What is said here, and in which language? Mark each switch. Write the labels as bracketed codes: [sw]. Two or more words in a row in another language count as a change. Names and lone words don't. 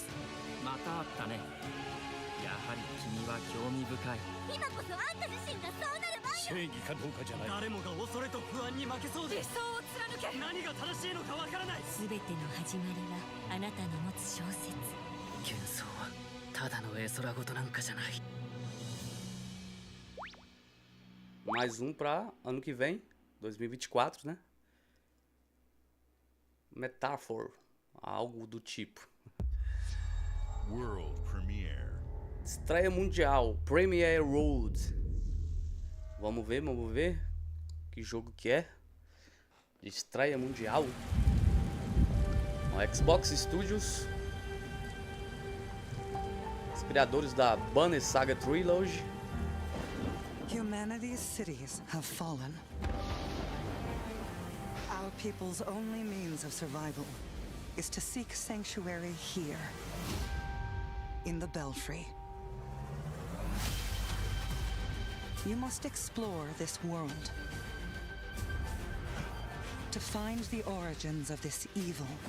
[ja] またあったね。やはり君は興味深い。今こそあんた自身がそうなる前よ。正義かどうかじゃない。誰もが恐れと不安に負けそうで。理想を貫け。何が正しいのかわからない。すべての始まりはあなたの持つ小説。幻想はただの絵空事なんかじゃない。 [pt] Mais um pra ano que vem, 2024, né? Metaphor, algo do tipo. [en] World Premiere. [pt] Estreia mundial, Premiere Road. Vamos ver que jogo que é. Estreia mundial. O Xbox Studios, os criadores da Banner Saga Trilogy. [en] Humanity's cities have fallen. Our people's only means of survival is to seek sanctuary here, in the Belfry. You must explore this world to find the origins of this evil.